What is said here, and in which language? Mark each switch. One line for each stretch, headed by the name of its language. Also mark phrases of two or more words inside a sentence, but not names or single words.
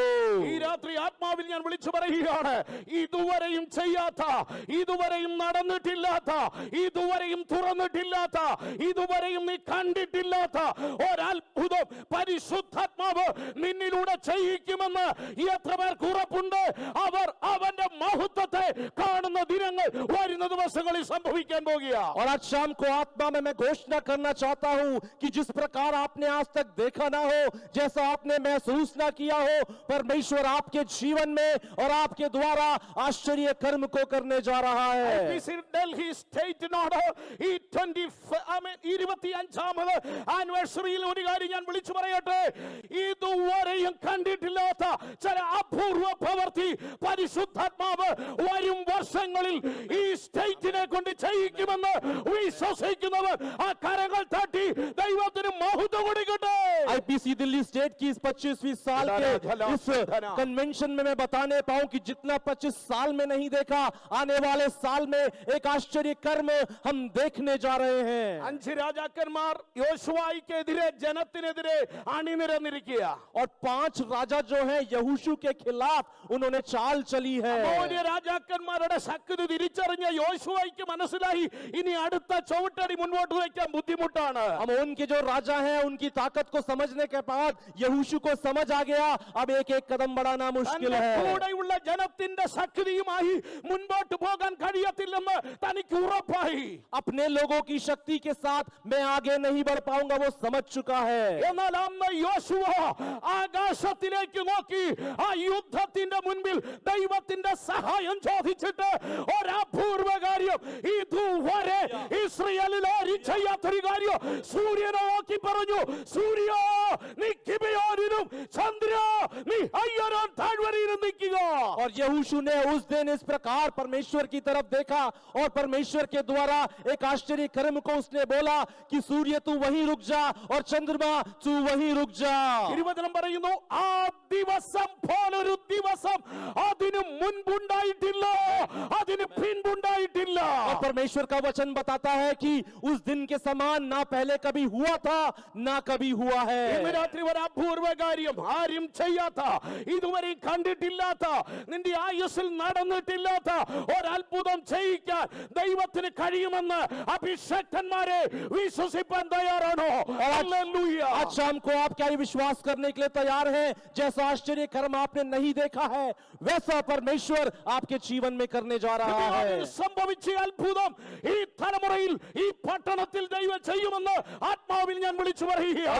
Malayalam: ഈ രാത്രി ആത്മാവിൽ ഞാൻ വിളിച്ചു പറയുകയാണ്, ഇതുവരെയും ചെയ്യാത്ത, ഇതുവരെയും നടന്നിട്ടില്ലാത്ത, ഇതുവരെയും തുറന്നിട്ടില്ലാത്ത, ഇതുവരെയും നീ കണ്ടിട്ടില്ലാത്ത ഒരത്ഭുതം പരിശുദ്ധാത്മാവ് നിന്നിലൂടെ ചെയ്യിക്കുമെന്ന് എത്ര പേർക്ക് ഉറപ്പുണ്ട്? അവർ അവന്റെ മഹത്വത്തെ കാണുന്ന ദിനങ്ങൾ വരുന്ന ദിവസങ്ങളിൽ സംഭവിക്കാൻ പോകുകയാണ്.
Hindi: और आज शाम को आत्मा में मैं घोषणा करना चाहता हूं कि जिस प्रकार आपने आज तक देखा ना हो, जैसा आपने महसूस ना किया हो, परमेश्वर आपके जीवन में और आपके द्वारा आश्चर्य कर्म को करने जा रहा है।
Malayalam: ഡൽഹി സ്റ്റേറ്റിനോട് ഈ 25ാമത് ആനിവേഴ്സറിയിൽ ഒരു കാര്യം ഞാൻ വിളിച്ചു പറയട്ടെ, ഇതുവരെയും കണ്ടിട്ടില്ലാത്ത ചില അപൂർവ പ്രവൃത്തി പരിശുദ്ധാത്മാവ് വരും വർഷങ്ങളിൽ ഈ സ്റ്റേറ്റിനെ കൊണ്ട് ചെയ്യിക്കുമെന്ന് വിശ്വസിക്കുന്നവർ ആ കരങ്ങൾ തട്ടി ദൈവത്തിന് മഹത്വം കൊടുക്കട്ടെ.
Hindi: आईपीसी दिल्ली स्टेट की इस 25वीं साल के इस कन्वेंशन में मैं बताने पाऊं कि जितना 25 साल में नहीं देखा, आने वाले साल में एक आश्चर्य कर्म हम देखने जा रहे हैं।
Malayalam: 5 രാജാക്കന്മാർ യോശുവായ്ക്കെതിരെ ജനത്തിനെതിരെ അണിനിരന്നിരിക്കുക.
Hindi: और 5 राजा जो हैं यहोशू के खिलाफ उन्होंने चाल चली है।
Malayalam: അമോന്യ രാജാക്കന്മാരുടെ ശക്തി തിരിച്ചറിഞ്ഞ യോശുവായ്ക്ക് മനസ്സിലായി ഇനി അടുത്ത ചവിട്ടടി മുൻപോട്ട് വയ്ക്കാൻ ബുദ്ധിമുട്ടാണ്.
Hindi: अमोन के जो राजा हैं उनकी ताकत को समझने के बाद यहोशू को समझ आ गया अब एक एक कदम बढ़ाना मुश्किल
Malayalam: തന്റെ
Hindi: है।
Malayalam: കൂടെയുള്ള ജനത്തിന്റെ ശക്തിയുമായി മുൻപോട്ട് പോകാൻ കഴിയത്തില്ലെന്ന് തനിക്ക് ഉറപ്പായി.
Hindi: अपने लोगों की शक्ति के साथ मैं आगे नहीं बढ़ पाऊंगा वो समझ चुका है।
Malayalam: എന്നാൽ അന്ന് യോശുവ ആകാശത്തിലേക്ക് നോക്കി ആ യുദ്ധത്തിന്റെ മുൻപിൽ ദൈവത്തിന്റെ സഹായം ചോദിച്ചിട്ട് ഒരപൂർവ കാര്യം ഇതുവരെ ഇസ്രായേലിൽ ആരും ചെയ്യാത്തൊരു കാര്യം സൂര്യനെ നോക്കി പറഞ്ഞു, സൂര്യ നീ ഗിബെയോനിൽ സൂര്യനും ചന്ദ്ര നീ അയ്യരാൻ താഴ്വരയിലും നിൽക്കുക.
Hindi: और यहोशू ने उस दिन इस प्रकार परमेश्वर की तरफ देखा और परमेश्वर के द्वारा एक आश्चर्य कर्म को उसने बोला कि सूर्य तू वहीं रुक जा और चंद्रमा तू वहीं रुक जा.
Malayalam: തിരുവചനം പറയുന്നു ആ ദിവസം പോലൊരു ദിവസം അതിനു മുൻപുണ്ടായിട്ടില്ല, അതിന് പിൻപുണ്ടായിട്ടില്ല.
Hindi: और परमेश्वर का वचन बताता है कि उस दिन के समान ना पहले कभी हुआ था ना कभी हुआ
Malayalam: ഇന്ന്
Hindi: है.
Malayalam: രാത്രി ഒരു അപൂർവ കാര്യം ആരും ചെയ്യാത്ത, ഇതുവരെ കണ്ടിട്ടില്ലാത്ത, നിന്റെ ആയുസ്സിൽ നടന്നിട്ടില്ലാത്ത ഒരത്ഭുതം ചെയ്യിക്കാൻ ദൈവത്തിന് കഴിയുമെന്ന് അഭിഷക്തന്മാരെ വിശ്വസിപ്പാൻ തയ്യാറാണോ? ഹല്ലേലൂയ.
Hindi: आज शाम को आप क्या ये विश्वास करने के लिए तैयार हैं? जैसा आश्चर्य कर्म आपने नहीं देखा है वैसा परमेश्वर आपके जीवन में करने जा रहा है.
Malayalam: സംഭവിച്ച അത്ഭുതം ഈ തലമുറയിൽ ഈ പട്ടണത്തിൽ ദൈവം ചെയ്യുമെന്ന് ആത്മാവിൽ ഞാൻ വിളിച്ചു
Hindi: और
Malayalam: പറയുകയാണ്.